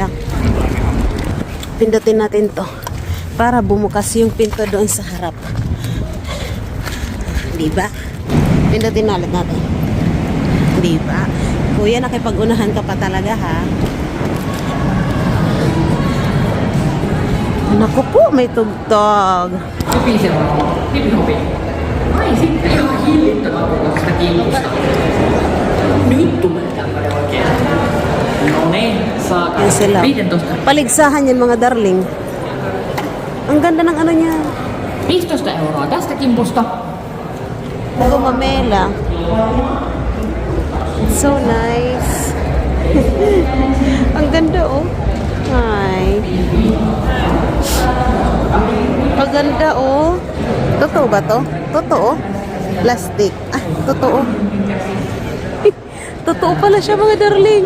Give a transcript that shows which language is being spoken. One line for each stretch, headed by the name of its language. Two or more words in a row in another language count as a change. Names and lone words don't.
Filipino: Pindutin natin to para bumukas yung pinto doon sa harap. Diba? Pindutin ulit natin. Diba? Kuya, nakipag-unahan ka pa talaga, ha? Naku po, may tugtog.
Finnish: Ai sitten ihan hillittävää sitä kiinnostaa. Nyt tulee tämmönen oikein. No niin, saadaan
Filipino: Yan sila. 15. Paligsahan yan, mga darling. Ang ganda ng ano niya.
Finnish: 15 euroa tästä kimpusta.
Filipino: Gumamela.
English: So nice.
Filipino: Ang ganda, oh. Ay. Paganda, oh. Totoo ba to? Totoo? Plastic. Ah, totoo. Totoo pala siya, mga darling.